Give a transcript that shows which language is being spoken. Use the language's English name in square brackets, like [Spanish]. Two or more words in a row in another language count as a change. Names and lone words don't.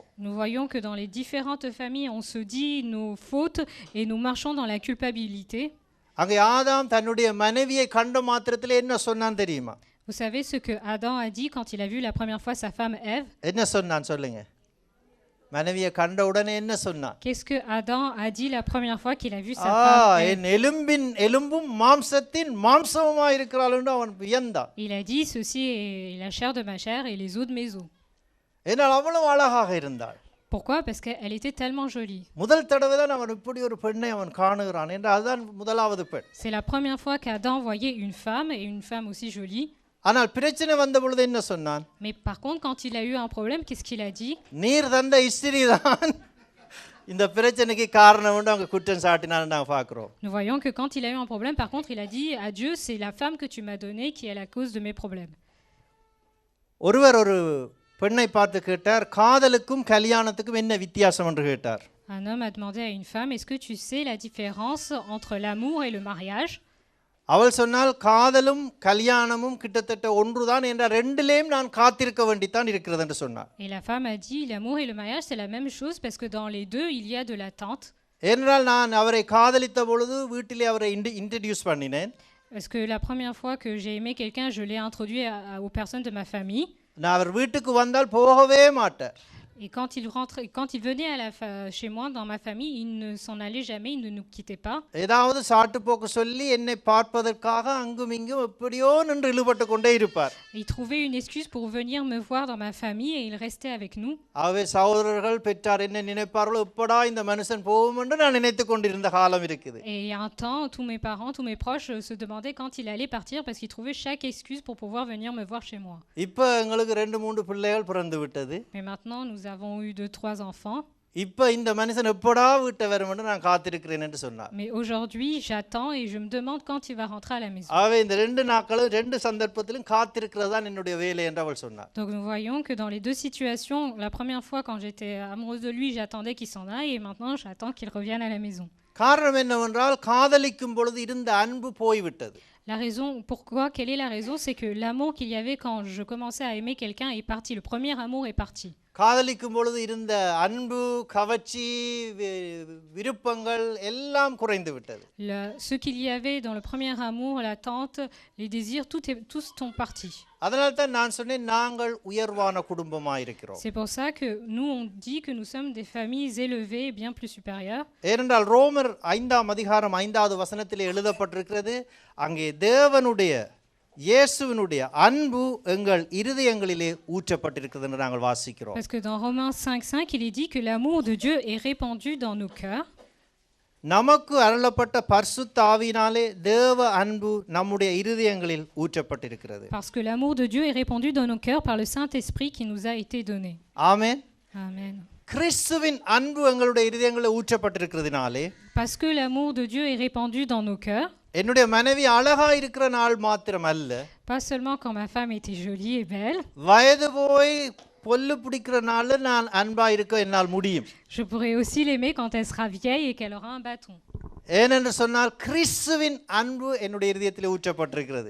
[French] Nous voyons que dans les différentes familles on se dit nos fautes et nous marchons dans la culpabilité. [Tamil] அங்கே ஆதாம் தன்னுடைய மனைவியை கண்ட மாத்திரத்திலே என்ன சொன்னான் தெரியுமா? [French] Vous savez ce que Adam a dit quand il a vu la première fois sa femme Ève? [Tamil] என்ன சொன்னான் சொல்லுங்க? மனைவியை கண்ட உடனே என்ன சொன்னான்? [French] Qu'est-ce que Adam a dit la première fois qu'il a vu sa femme Ève? [Tamil] என் எலும்பும் மாம்சத்தின் மாம்சமாய் இருக்கிறாள் என்று அவன் வியந்தான். [French] Il a dit ceci est la chair de ma chair et les os de mes os. [Tamil] ஏனால் அவ்வளவு அழகாக இருந்தாள். [French] Pourquoi? Parce qu'elle était tellement jolie. [Tamil] முதல் தடவை தான் அவன் இப்படி ஒரு பெண்ணை அவன் காணுகிறான் என்று அதுதான் முதலாவது பெண். [French] C'est la première fois qu'Adam voyait une femme et une femme aussi jolie. [Tamil] ஆனால் பிரச்சனை வந்த பொழுது என்ன சொன்னான்? [French] Mais par contre, quand il a eu un problème, qu'est-ce qu'il a dit? [Tamil] நீர் தந்த ஸ்திரீ தான் இந்த பிரச்சனைக்கு காரணம் என்று அவங்க குற்றம் சாட்டினான்னு நாங்கள் பார்க்கிறோம். [French] Nous voyons que quand il a eu un problème, par contre, il a dit à Dieu, c'est la femme que tu m'as donnée qui est la cause de mes problèmes. [Tamil] ஒருவர் ஒரு பெண்ணை பார்த்து கேட்டார், காதலுக்கும் கல்யாணத்துக்கும் என்ன வித்தியாசம் என்று கேட்டார். [French] Un homme a demandé à une femme, est-ce que tu sais la différence entre l'amour et le mariage? [Tamil] அவள் சொன்னால் காதலும் கல்யாணமும் கிட்டத்தட்ட ஒன்றுதான் என்ற ரெண்டிலேயும் நான் காத்திருக்க வேண்டித்தான் இருக்கிறது என்று சொன்னார். [French] Et la femme a dit l'amour et le mariage c'est la même chose parce que dans les deux il y a de l'attente. [Tamil] ஏனென்றால் நான் அவரை காதலித்த பொழுது வீட்டிலே அவரை இன்ட்ரோடியூஸ் பண்ணினேன். [French] Parce que la première fois que j'ai aimé quelqu'un, je l'ai introduit aux personnes de ma famille. [Tamil] நான் அவர் வீட்டுக்கு வந்தால் போகவே மாட்டார். [French] Et quand il venait chez moi, dans ma famille, il ne s'en allait jamais, il ne nous quittait pas. [Tamil] ஏதாவது சாட்டு போக்கு சொல்லி என்னை பார்ப்பதற்காக அங்கும் இங்கும் எப்படியோ நின்று இழுபட்டு கொண்டே இருப்பார். [French] Il trouvait une excuse pour venir me voir dans ma famille et il restait avec nous. [Tamil] ஆகவே சகோதரர்கள் பெற்றார் என்ன நினைப்பார்களோ எப்படா இந்த மனுஷன் போகும் என்று நான் நினைத்துக் கொண்டிருந்த காலம் இருக்குது. [French] Et il y a un temps, tous mes parents, tous mes proches se demandaient quand il allait partir parce qu'ils trouvaient chaque excuse pour pouvoir venir me voir chez moi. [Tamil] இப்போ எங்களுக்கு 2-3 பிள்ளைகள் பிறந்து விட்டது. [French] Mais maintenant nous avons eu 2-3 enfants. [Tamil] இப்போ இந்த மனுஷன் எப்படா வீட்டை வரும்னு நான் காத்திருக்கிறேன் என்று சொன்னார். [French] Mais aujourd'hui, j'attends et je me demande quand il va rentrer à la maison. [Tamil] ஆகவே இந்த 2 நாட்களும் 2 சந்தர்ப்பத்திலும் காத்திருக்கிறது தான் என்னுடைய வேலை என்று அவள் சொன்னார். [French] Donc nous voyons que dans les deux situations, la première fois quand j'étais amoureuse de lui, j'attendais qu'il s'en aille et maintenant j'attends qu'il revienne à la maison. [Tamil] காரணம் என்னவென்றால் காதலிக்கும் பொழுது இருந்த அன்பு போய்விட்டது. [French] La raison, pourquoi, quelle est la raison? C'est que l'amour qu'il y avait quand je commençais à aimer quelqu'un est parti. Le premier amour est parti. [Tamil] காதலிக்கும் பொழுது இருந்த அன்பு, கவர்ச்சி, விருப்பங்கள் எல்லாம் குறைந்து விட்டது. [French] Ce qu'il y avait dans le premier amour, l'attente, les désirs, tous sont partis. [Tamil] அதனால தான் நான் சொன்னேன் நாங்கள் உயர்வான குடும்பமாக இருக்கிறோம். [French] C'est pour ça que nous on dit que nous sommes des familles élevées et bien plus supérieures. [Tamil] ஏனென்றால் ரோமர் 5ஆம் அதிகாரம் 5வது வசனத்திலே எழுதப்பட்டிருக்கிறது, அங்கே தேவனுடைய இயேசுவினுடைய அன்பு எங்கள் இருதயங்களிலே ஊற்றப்பட்டிருக்கிறது என்று நாங்கள் வாசிக்கிறோம். [French] Parce que dans Romains 5:5, il est dit que l'amour de Dieu est répandu dans nos cœurs. [Tamil] நமக்கு அருளப்பட்ட பரிசுத்த ஆவியினாலே தேவ அன்பு நம்முடைய இருதயங்களில் ஊற்றப்பட்டிருக்கிறது. [French] Parce que l'amour de Dieu est répandu dans nos cœurs par le Saint-Esprit qui nous a été donné. [Tamil] ஆமென். [French] Amen. [Tamil] கிறிஸ்துவின் அன்பு எங்களுடைய இருதயங்களில் ஊற்றப்பட்டிருக்கிறதுனாலே, [French] Parce que l'amour de Dieu est répandu dans nos cœurs. [Tamil] என்னுடைய மனைவி அழகா இருக்கிற நாள் மாத்திரமல்ல, [French] Pas seulement quand ma femme était jolie et belle. [Tamil] வயது போய் பொல்லு பிடிக்கிற நாள் நான் அன்பா இருக்க என்னால் முடியும். [French] Je pourrais aussi l'aimer quand elle sera vieille et qu'elle aura un bâton. [Tamil] ஏனென்று சொன்னால் கிறிஸ்துவின் அன்பு என்னுடைய இதயத்தில் ஊற்றப்பட்டிருக்கிறது.